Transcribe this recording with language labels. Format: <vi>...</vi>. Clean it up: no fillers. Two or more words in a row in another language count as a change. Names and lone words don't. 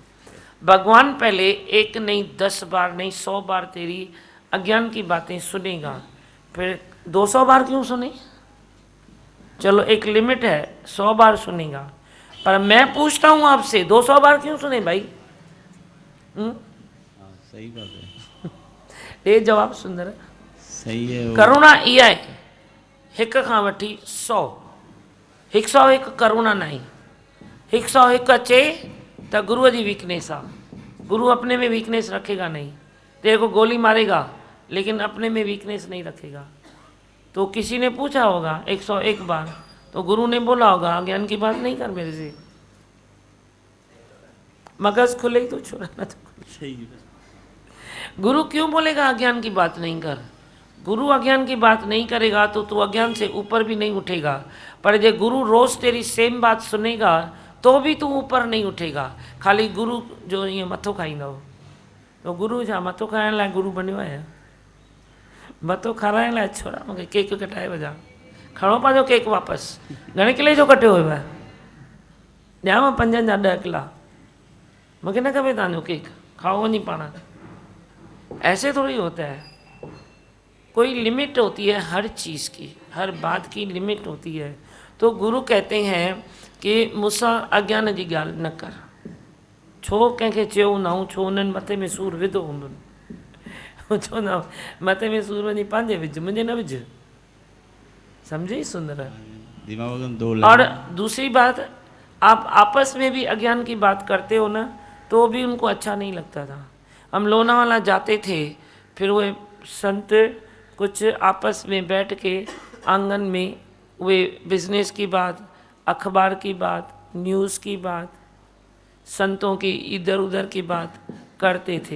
<hi>भगवान पहले 1 नहीं 10 बार नहीं 100 बार तेरी अज्ञान की बातें सुनेगा, फिर 200 बार क्यों सुने? चलो एक लिमिट है, 100 बार सुनेगा। पर मैं पूछता हूँ आपसे 200 बार क्यों सुने भाई? सही बात है। ये जवाब सुंदर है। सही है।</hi> <sd>करुणा इहा आहे, 1 खां वठी 100, 101 करुणा नहीं। 101 अचे तो गुरु जी वीकनेस आ।</sd> <hi>गुरु अपने में वीकनेस रखेगा नहीं। तेरे को गोली मारेगा लेकिन अपने में वीकनेस नहीं रखेगा। तो किसी ने पूछा होगा 101 बार, तो गुरु ने बोला होगा अज्ञान की बात नहीं कर मेरे से। मगज खुले तो छोड़ा ना तो सही है। गुरु क्यों बोलेगा अज्ञान की बात नहीं कर? गुरु अज्ञान की बात नहीं करेगा तो तू अज्ञान से ऊपर भी नहीं उठेगा। पर जे गुरु रोज तेरी सेम बात सुनेगा तो भी तू ऊपर नहीं उठेगा।</hi> <sd>खाली गुरु जो ये मथो खाईंदा हो, तो गुरु छा मथो खाइण लाइ गुरु बनियो आहे? मथो खाराइण लाइ छोड़ा मूंखे केक कटाए वञा। खणो पंहिंजो केक वापसि। घणे किले जो कटियो हुयो आहे? ॾियांव 5 जा 10 किला। मूंखे न खपे तव्हांजो केक, खाओ वञी पाण।</sd> <hi>ऐसे थोड़ी होता है। कोई लिमिट होती है हर चीज़ की, हर बात की लिमिट होती है। तो गुरु कहते हैं कि</hi> <sd>मूंसां अज्ञान जी ॻाल्हि न कर। छो कंहिंखे चयो न हूं, छो उन्हनि मथे में सूर विधो हूंदुनि। छो न मथे में सूर वञी पंहिंजे विझ, मुंहिंजे न विझ।</sd> <hi>समझे सुंदर? और दूसरी बात, आप आपस में भी अज्ञान की बात करते हो ना तो भी उनको अच्छा नहीं लगता था। हम लोनावाला जाते थे, फिर वो संत कुछ आपस में बैठ के आंगन में वे बिजनेस की बात, अखबार की बात, न्यूज़ की बात, संतों की इधर उधर की बात करते थे।</hi>